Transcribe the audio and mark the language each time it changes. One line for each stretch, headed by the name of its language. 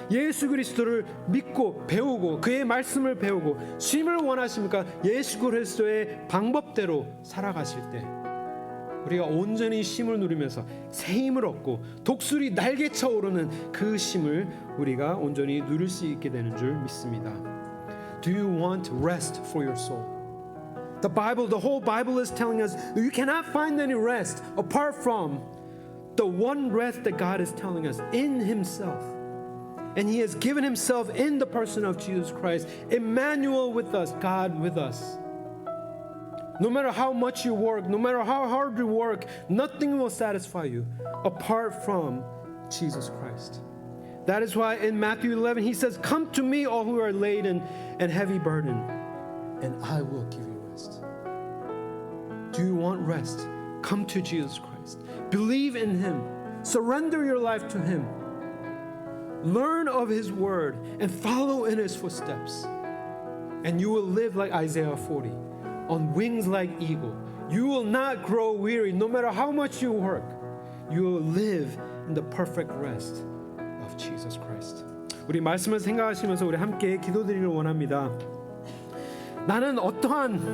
Korean: 예수 그리스도를 믿고 배우고 그의 말씀을 배우고 쉼을 원하십니까? 예수 그리스도의 방법대로 살아가실 때 우리가 온전히 쉼을 누리면서 새 힘을 얻고 독수리 날개쳐 오르는 그 쉼을 우리가 온전히 누릴 수 있게 되는 줄 믿습니다.
English: Do you want rest for your soul? The whole Bible is telling us that you cannot find any rest apart from the one rest that God is telling us in Himself. And He has given Himself in the person of Jesus Christ, Emmanuel with us, God with us. No matter how much you work, no matter how hard you work, nothing will satisfy you apart from Jesus Christ. That is why in Matthew 11 He says, "Come to me, all who are laden and heavy burdened, and I will give you rest." Do you want rest? Come to Jesus Christ. Believe in Him. Surrender your life to Him. Learn of His word and follow in His footsteps. And you will live like Isaiah 40, on wings like eagle. You will not grow weary no matter how much you work. You will live in the perfect rest of Jesus Christ.
Korean: 우리 말씀을 생각하시면서 우리 함께 기도드리길 원합니다. 나는 어떠한